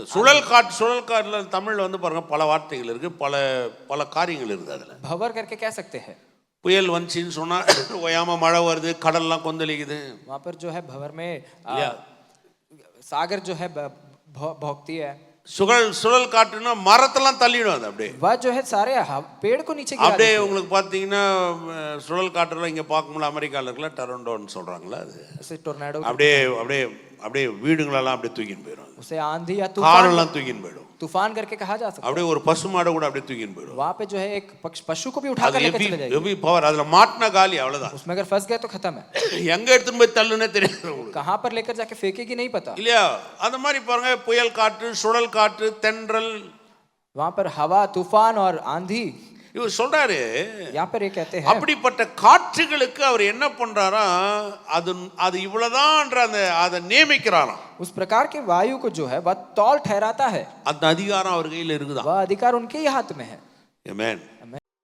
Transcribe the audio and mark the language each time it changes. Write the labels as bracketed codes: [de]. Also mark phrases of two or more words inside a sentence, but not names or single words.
[ta] சுழல் காற்றுல தமிழ்ல வந்து பாருங்க பல வார்த்தைகள் இருக்கு, பல காரியங்கள் இருக்குது. அதுல [hi] भंवर करके कह सकते हैं। [ta] புயல் வந்துச்சின்னு சொன்னா ஓயாம மழை வருது, கடல்லாம் கொந்தளிக்குது. [hi] वहां पर जो है भंवर में सागर जो है भौंकती है। [ta] சுழல் காற்றுனா மரத்தெல்லாம் தள்ளிடும். அது அப்படியே [hi] वह जो है सारे पेड़ को नीचे गिरा [ta] அப்படியே [hi] देती है। [ta] உங்களுக்கு பார்த்தீங்கன்னா சுழல் காற்றுல இங்க பார்க்கும்போது அமெரிக்கால இருக்குல்ல, டொரண்டோன்னு சொல்றாங்களா, அது [hi] उसे टोर्नेडो, [ta] அப்படியே அப்படியே அப்படியே வீடுங்களெல்லாம் அப்படியே தூக்கின்னு போயிடும். [hi] उसे आंधी या तूफान, [ta] காரெல்லாம் தூக்கின்னு போயிடும். [hi] तूफान करके कहा जा सकता है। [ta] அப்படியே ஒரு பசுமாடை கூட அப்படியே தூக்கின்னு போயிடும். [hi] वहां पे जो है एक पशु को भी उठा कर लेकर चले जाएगी। [en] heavy power. [ta] அதுல மாட்டினா காலி, அவ்வளவுதான். [hi] उसमें अगर फंस गए तो खत्म है। [ta] எங்க எடுத்துன்னு போய் தள்ளுனே தெரியாது உங்களுக்கு, [hi] कहां पर लेकर जाके फेंकेगी नहीं पता। [ta] இல்லையா? அந்த மாதிரி பாருங்க, புயல் காற்று, சுழல் காற்று, தென்றல், [hi] वहां पर हवा, तूफान और आंधी, [ta] இவர் சொல்றாரு. [hi] यहाँ पर ये कहते हैं [ta] அப்படிப்பட்ட காற்றுகளுக்கு அவர் என்ன பண்றாரா, அது இவ்வளவுதான்ற அதை நியமிக்கிறாராம். [hi] उस प्रकार के वायु को जो है वह तौल ठहराता है। [ta] அந்த அதிகாரம் அவர் கையில இருக்குதா. [hi] वह अधिकार उनके ही हाथ में है। [ta] ஆமென். [hi] आमेन।